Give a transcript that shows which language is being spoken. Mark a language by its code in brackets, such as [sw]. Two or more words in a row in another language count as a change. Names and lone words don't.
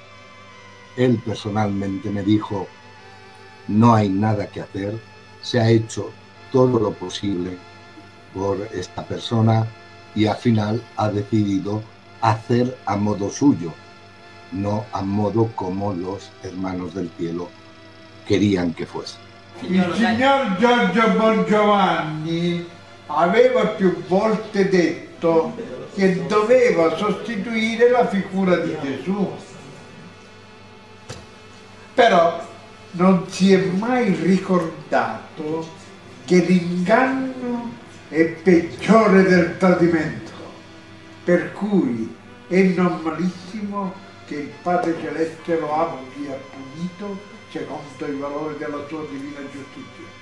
[es] Él personalmente me dijo: no hay nada que hacer, se ha hecho todo lo posible por esta persona y al final ha decidido hacer a modo suyo, no a modo como los hermanos del cielo querían que fuese. [it] Il signor Giorgio Bongiovanni aveva più volte detto che doveva sostituire la figura di Gesù, però non si è mai ricordato che l'inganno è peggiore del tradimento, per cui è normalissimo che il Padre Celeste lo abbia punito secondo i valori della sua divina giustizia.